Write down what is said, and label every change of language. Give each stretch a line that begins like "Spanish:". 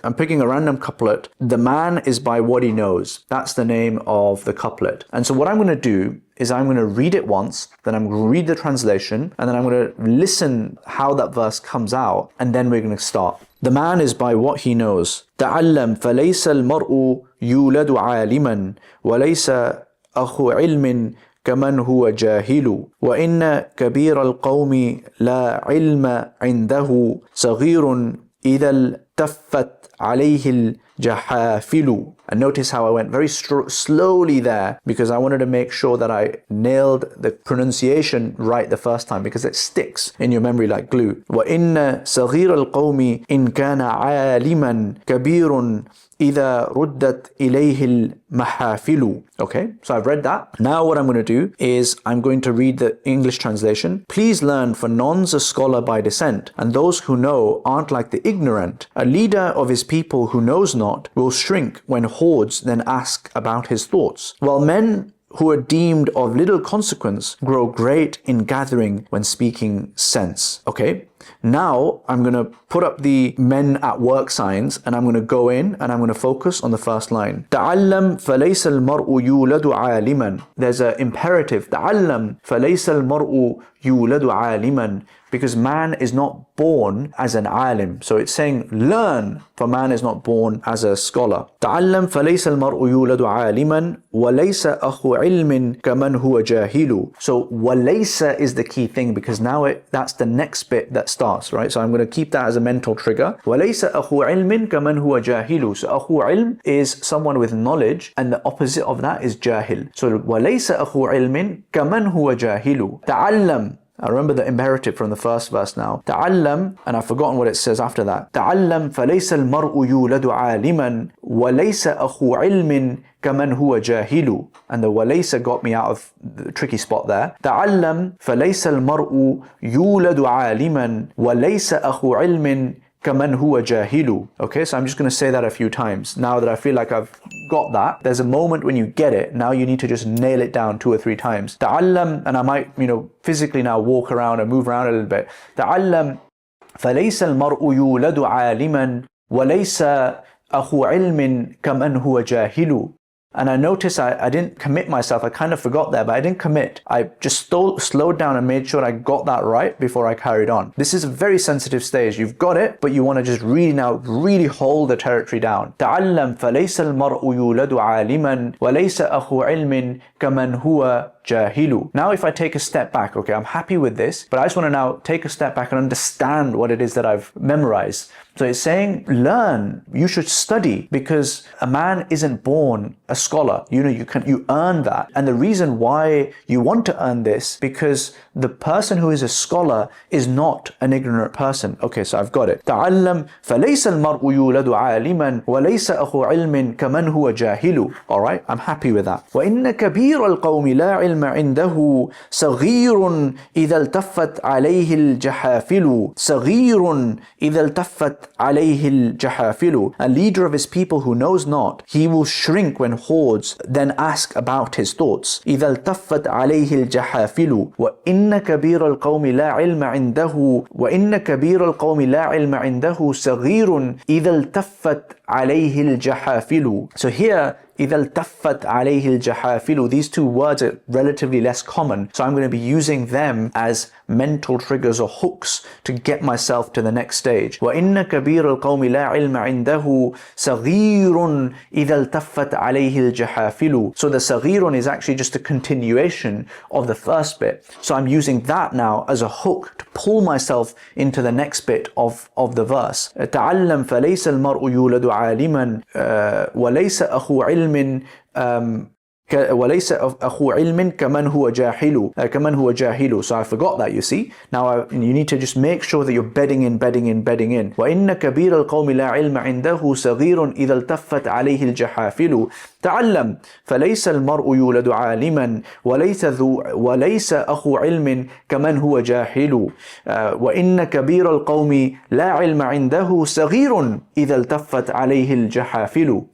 English: I'm picking a random couplet. The man is by what he knows. That's the name of the couplet. And so what I'm going to do is I'm going to read it once, then I'm going to read the translation, and then I'm going to listen how that verse comes out, and then we're going to start. The man is by what he knows.
Arabic: تعلم فليس المرء يولد عالما وليس أخو علم كمن هو جاهل وإن كبير القوم لا علم عنده صغير إذا التفت عليه الجحافل.
English: And notice how I went very slowly there, because I wanted to make sure that I nailed the pronunciation right the first time, because it sticks in your memory like glue.
Arabic: وَإِنَّ صَغِيرَ الْقَوْمِ إِنْ كَانَ عَالِمًا كَبِيرٌ إِذَا رُدَّتْ إِلَيْهِ الْمَحَافِلُ.
English: Okay, so I've read that. Now what I'm going to do is I'm going to read the English translation. Please learn, for none's a scholar by descent, and those who know aren't like the ignorant. A leader of his people who knows not will shrink when hordes then ask about his thoughts, while men who are deemed of little consequence grow great in gathering when speaking sense. Okay, now I'm going to put up the men at work signs, and I'm going to go in and I'm going to focus on the first line.
Arabic: تعلم فليس المرء يولد عالما.
English: There's an imperative.
Arabic: تعلم فليس المرء يولد عالما,
English: because man is not born as an alim. So it's saying learn, for man is not born as a scholar.
Arabic: تعلم فليس المرء يولد عالما وليس أخو علم كمن هو جاهل.
English: So وليس is the key thing, because now that's the next bit that starts, right? So I'm going to keep that as a mental trigger.
Arabic: وليس أخو علم كمن هو جاهل.
English: So
Arabic: أخو علم
English: is someone with knowledge, and the opposite of that is jahil.
Arabic: So وليس أخو علم كمن هو جاهل. تعلم.
English: I remember the imperative from the first verse now. تعلم, and I've forgotten what it says after that.
Arabic: تعلم فليس المرء يولد عالما وليس أخو علم كمن هو جاهل.
English: And the walaysa got me out of the tricky spot there.
Arabic: تعلم فليس المرء يولد عالما وليس أخو علم كمن هو جاهل.
English: Okay, so I'm just going to say that a few times. Now that I feel like I've got that, there's a moment when you get it. Now you need to just nail it down 2 or 3 times. تعلم, and I might, physically now walk around and move around a little bit.
Arabic: تعلم فليس المرء يولد عالما وليس أخو علم كمن هو جاهل.
English: And I noticed I didn't commit myself. I kind of forgot there, but I didn't commit. I just slowed down and made sure I got that right before I carried on. This is a very sensitive stage. You've got it, but you want to just really hold the territory down.
Arabic: تعلم فليس المرء يولد عالما وليس أخو علم كمن هو جاهل.
English: Now if I take a step back, okay, I'm happy with this, but I just want to now take a step back and understand what it is that I've memorized. So it's saying, learn, you should study, because a man isn't born a scholar. You earn that. And the reason why you want to earn this, because the person who is a scholar is not an ignorant person. Okay, so I've got it.
Arabic: تعلم فليس المرء يولد عالما وليس أخو علم كمن هو جاهل.
English: All right, I'm happy with that.
Arabic: وإن كبير القوم لا علم عنده صغير إذا التفت عليه الجحافل. صغير إذا التفت عليه الجحافل.
English: A leader of his people who knows not, he will shrink when hordes then ask about his thoughts.
Arabic: إذا التفت عليه الجحافل. وإن كبير القوم لا علم عنده وإن كبير القوم لا علم عنده صغير إذا التفت عليه الجحافل.
English: So here,
Arabic: إذا التفت عليه الجحافل,
English: these two words are relatively less common, so I'm going to be using them as mental triggers or hooks to get myself to the next stage.
Arabic: وإن كبير القوم لا علم عنده صغير إذا التفت عليه الجحافل.
English: So the صغير is actually just a continuation of the first bit. So I'm using that now as a hook to pull myself into the next bit of the verse.
Arabic: تعلم فليس المرء يولد عالما وليس أخو علم وليس أخو علم كمن هو جاهل كمن هو جاهل.
English: So I forgot that, you see. Now you need to just make sure that you're bedding in.
Arabic: وإن كبير القوم لا علم عنده صغير إذا التفت عليه الجحافل. تعلم فليس المرء يولد عالما وليس أخو علم كمن هو جاهل. وإن كبير القوم لا علم عنده صغير إذا التفت عليه الجحافل.